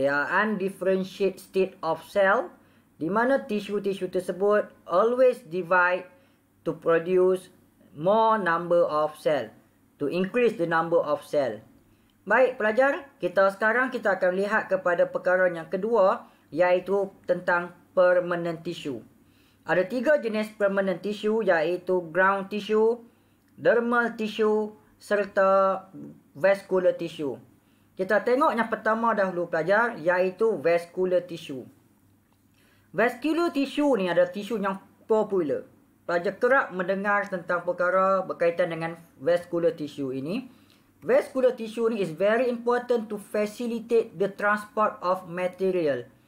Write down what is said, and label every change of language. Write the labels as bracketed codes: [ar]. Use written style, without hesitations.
[en] They are undifferentiated state of cell, [ms] di mana tisu-tisu tersebut [en] always divide to produce more number of cell, to increase the number of cell. [ms] Baik pelajar, sekarang kita akan lihat kepada perkara yang kedua, iaitu tentang permanent tissue. Ada tiga jenis permanent tissue, iaitu ground tissue, dermal tissue serta vascular tissue. Kita tengok yang pertama dahulu pelajar, iaitu vascular tissue. Vascular tissue ni adalah tisu yang popular. Pelajar kerap mendengar tentang perkara berkaitan dengan vascular tissue ini. [en] Vascular tissue ni is very important to facilitate the transport of material.